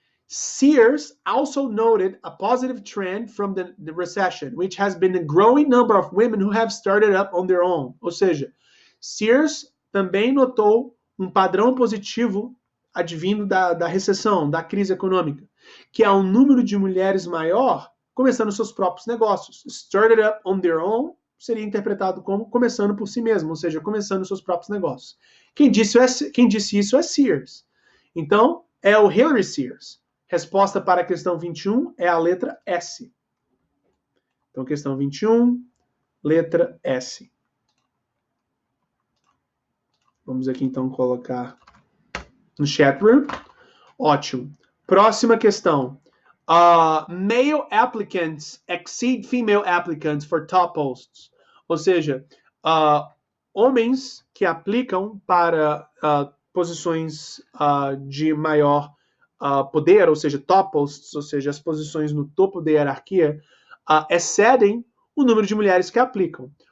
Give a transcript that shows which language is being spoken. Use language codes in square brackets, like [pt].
[en] Sears also noted a positive trend from the recession, which has been a growing number of women who have started up on their own. [pt] Ou seja, Sears também notou um padrão positivo advindo da recessão, da crise econômica, que é um número de mulheres maior começando seus próprios negócios. [en] Started up on their own [pt] seria interpretado como começando por si mesmo, ou seja, começando seus próprios negócios. Quem disse isso é Sears. Então, é o Hilary Sears. Resposta para a questão 21 é a letra S. Então, questão 21, letra S. Vamos aqui, então, colocar no chat room. Ótimo. Próxima questão. [en] Male applicants exceed female applicants for top posts. [pt] Ou seja, homens que aplicam para posições de maior poder, ou seja, top posts, ou seja, as posições no topo da hierarquia, excedem o número de mulheres que aplicam.